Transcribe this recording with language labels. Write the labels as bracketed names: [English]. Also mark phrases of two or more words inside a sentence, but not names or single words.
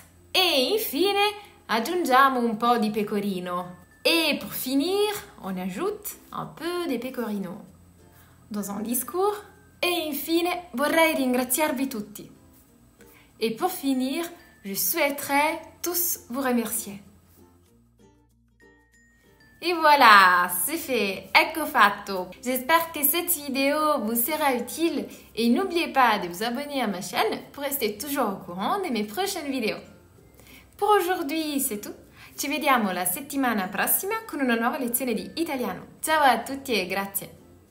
[Italian] E infine, aggiungiamo un po' di pecorino. [French] Et pour finir, on ajoute un peu de pecorino. Dans un discours, [Italian] e infine, vorrei ringraziarvi tutti. [French] Et pour finir, je souhaiterais tous vous remercier. Et voilà, c'est fait, [Italian] ecco fatto. [French] J'espère que cette vidéo vous sera utile et n'oubliez pas de vous abonner à ma chaîne pour rester toujours au courant de mes prochaines vidéos. Pour aujourd'hui, c'est tout. [Italian] Ci vediamo la settimana prossima con una nuova lezione di italiano. Ciao a tutti e grazie!